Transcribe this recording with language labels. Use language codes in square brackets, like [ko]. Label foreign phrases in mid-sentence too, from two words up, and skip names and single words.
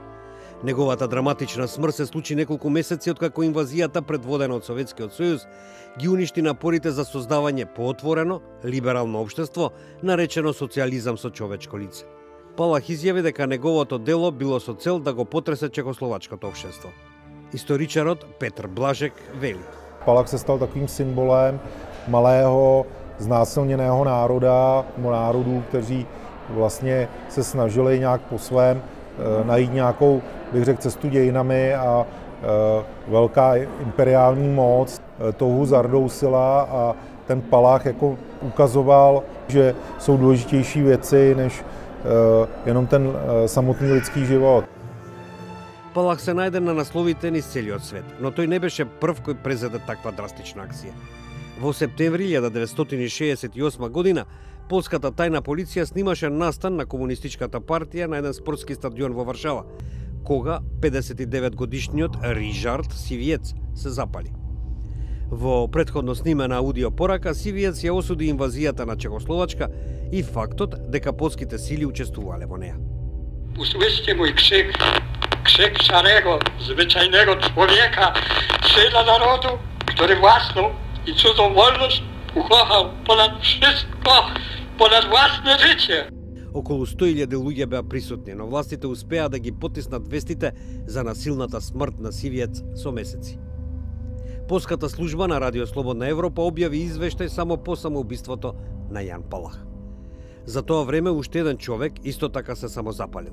[mk] Неговата драматична смрт се случи неколку месеци откако инвазијата предводена од Советскиот сојуз ги уништи напорите за создавање поотворено, либерално општество, наречено социјализам со човечко лице. Палах изјави дека неговото дело било со цел да го потресе чехословачкото општество. Историчарот Петр Блажек вели: [cs] Palach se stal takovým symbolem malého, znásilněného národa, národů, kteří vlastně se snažili nějak po svém najít nějakou, bych řekl, cestu dějinami a velká imperiální moc touhu zardousila a ten Palach jako ukazoval, že jsou důležitější věci než jenom ten samotný lidský život. [mk] Палах се најде на насловите низ целиот свет, но тој не беше прв кој презеде таква драстична акција. Во септември 1968 година, полската тајна полиција снимаше настан на комунистичката партија на еден спортски стадион во Варшава, кога 59-годишниот Рижард Сивиец се запали. Во претходно снимена аудиопорака Сивиец ја осуди инвазијата на Чехословачка и фактот дека полските сили учествувале во неа. [pl] Usłyszcie mój krzyk, krzyk szarego, zwyczajnego człowieka, syna narodu, który własną i cudzą wolność ukochał ponad wszystko, ponad własne życie. [mk] Околу 100.000 луѓе беа присутни, но властите успеа да ги потиснат вестите за насилната смрт на Сивиец со месеци. Полската служба на Радио Слободна Европа објави извештај само по самоубиството на Јан Палах. За тоа време уште еден човек исто така се самозапалил.